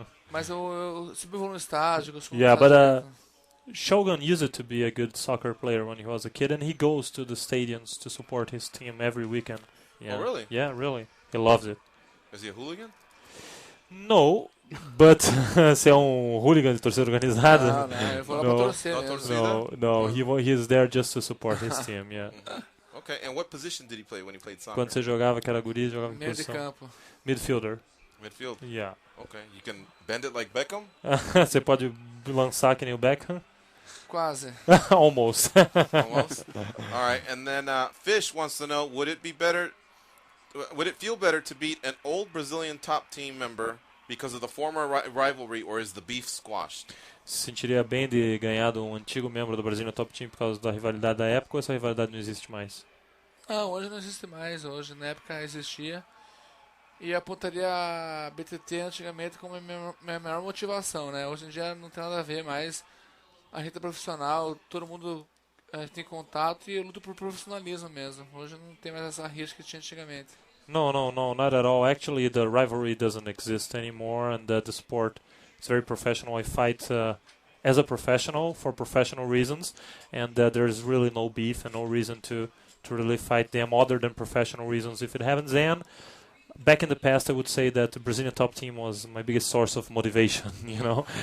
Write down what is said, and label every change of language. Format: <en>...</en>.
<pt>Mas eu sempre vou no estádio.</pt> <en>Yeah, but Shogun used to be a good soccer player when he was a kid, and he goes to the stadiums to support his team every weekend. Yeah. Oh, really? Yeah, really. He loves it. Is he a hooligan? No, but</en> <pt>você é hooligan de torcida organizada? Não, eu vou lá pra torcer mesmo.</pt> <en>No, he is there just to support his team, yeah. Okay, and what position did he play when he played soccer?</en> <pt>Quando você jogava, que era guri, jogava em Meio de posição? campo.</pt> <en>Midfielder. Midfield? Yeah. Okay, you can bend it like Beckham?</en> <pt>Você pode lançar que nem o Beckham? Quase.</pt> <en>Almost. Almost? All right, and then Fish wants to know, would it feel better to beat an old Brazilian top team member because of the former rivalry, or is the beef squashed?</en> <pt>Se sentiria bem de ganhar de um antigo membro do Brazilian Top Team por causa da rivalidade da época, ou essa rivalidade não existe mais? Não, hoje não existe mais. Hoje, na época, existia. E eu apontaria a BTT antigamente como minha maior motivação, né? Hoje em dia não tem nada a ver mais. A gente é profissional, todo mundo tem contato e eu luto por profissionalismo mesmo. Hoje não tem mais essa rixa que tinha antigamente.</pt> <en>No, not at all. Actually, the rivalry doesn't exist anymore, and the sport is very professional. I fight as a professional for professional reasons, and there's really no beef and no reason to really fight them other than professional reasons if it happens. And back in the past, I would say that the Brazilian top team was my biggest source of motivation, you know.</en>